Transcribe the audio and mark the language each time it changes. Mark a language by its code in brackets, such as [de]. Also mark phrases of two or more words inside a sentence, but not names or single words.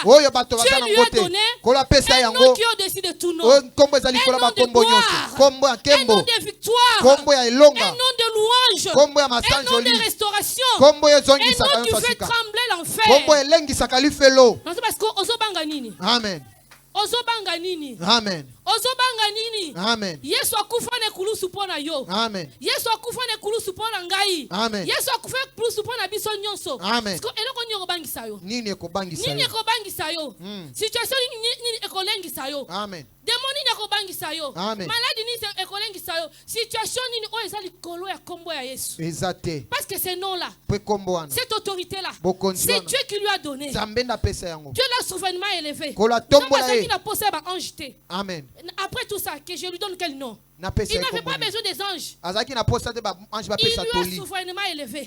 [fr] Dieu lui a donné un nom qui est au-dessus de tout nom, un nom de gloire, un nom de victoire, un nom de louange, un nom de restauration, un nom qui fait trembler l'enfer. C'est parce que Amen. Amen. Amen. [ln] Yesu akufa ne kulusu pona yo. Amen. Yesu akufa ne kulusu pona ngai. Amen. Yesu akufa kulusu pona biso nyonso. Amen. [fr] Parce que [ln] eloko nyoko bangisa yo. Nini ekobangisa yo. Nini ekobangisa yo. Situation nini ekolengisa yo. Amen. Démon nini ekobangisa yo. Amen. Maladie nini ekolengisa yo. Situation nini o ezali kolo ya kombo ya Yesu. Ezate. [fr] Parce que ces noms là, cette autorité là, c'est Dieu qui lui a donné. Dieu l'a souverainement élevé. Amen. Après tout ça, que je lui donne quel nom? Il n'avait pas besoin des anges. Il lui a souverainement élevé.